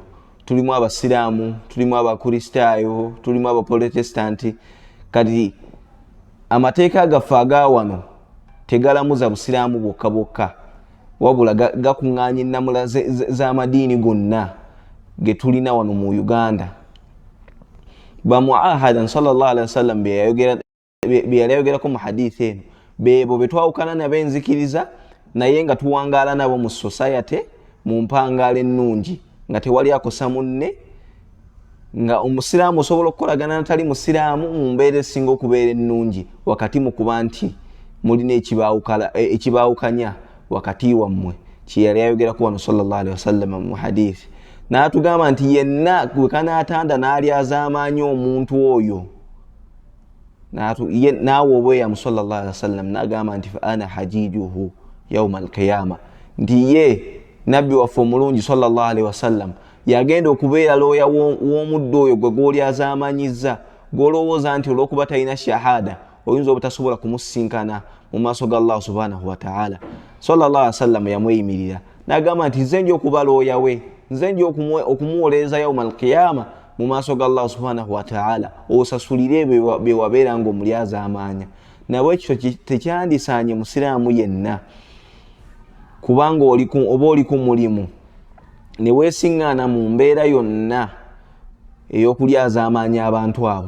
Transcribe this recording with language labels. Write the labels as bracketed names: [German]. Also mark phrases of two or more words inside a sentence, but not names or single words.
[Ganda] Tulimu abasiraamu, tulimu abakristaayo, tulimu abaprotestanti. Kati amateeka gaffe aga wano tegalamuza busiraamu bwokka bwokka, wabula gakuŋŋaanya ennamula z'amadiini gonna ge tulina wano mu Uganda. Bamuahadan [Arabic] صلى الله عليه وسلم [Ganda] bye yali ayogerako mu hadithi eno beebo betwawukana n'ab'enzikiriza naye nga tuwangaala nabo mu society mu mpangaala ennungi, nga tewali akosa munne, nga omusiraamu osobola okukolagana natali musiraamu mu mbeera esinga okubeera ennungi wakati mu kuba nti mulina ekibaawukanya wakati wammwe. Kye yali ayogerako wano [Arabic] صلى الله عليه وسلم [Ganda] mu hadithi. N'atugamba nti yenna gwe kanaatanda n'ali azaamaanya omuntu oyo, naawe obweyamu [Arabic] صلى الله عليه وسلم [Ganda] n'agamba nti [Arabic] فأنا حجيجه يوم القيامة, [Ganda] nti ye nabbi waffe omulungi [Arabic] صلى الله عليه وسلم [Ganda] yagenda okubeera looya w'omuddu oyo gwe gw'oli azaamanyizza, gw'olowooza nti olw'okuba talina shahada oyinza obutasobola kumusinkana mu maaso ga [Arabic] الله سبحانه وتعالى. صلى الله عليه وسلم [Ganda] yamweyimirira n'agamba nti nze nja okuba looya we, nze nja okumuwolereza [Arabic] يوم القيامة [Ganda] mu maaso ga [Arabic] الله سبحانه وتعالى, [Ganda] osasulire bye wabeera ng'omuli azaamaanya. Nabwe ekyo tekyandisaanye musiraamu yenna, kubanga oba oli ku mulimu ne weesiŋŋaana mu mbeera yonna ey'okulya azaamaanya abantu abo.